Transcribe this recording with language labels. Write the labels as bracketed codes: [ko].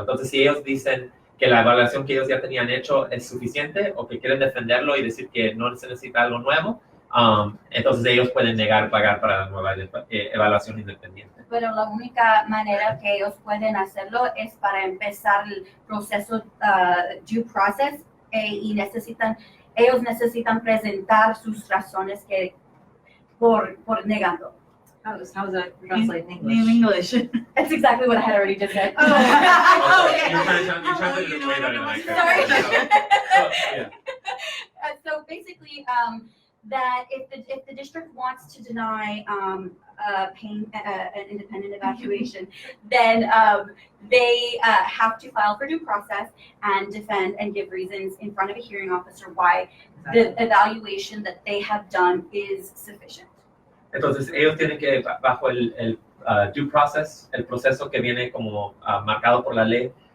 [es] Entonces, si ellos dicen que la evaluación que ellos ya tenían hecho es suficiente o que quieren defenderlo y decir que no se necesita algo nuevo, entonces ellos pueden negar pagar para la nueva evaluación independiente. Pero la única manera que ellos pueden hacerlo es para empezar el proceso due process y ellos necesitan presentar sus razones por negando. [en] How's that translate in English? In English. That's exactly what I had already just said. Oh. You're trying to way better than I can. Sorry. Yeah. So basically, that if the district wants to deny paying an independent evaluation, then they have to file for due process and defend and give reasons in front of a hearing officer why the evaluation that they have done is sufficient. [es] Entonces, ellos tienen que, bajo el due process, el proceso que viene como marcado por la ley,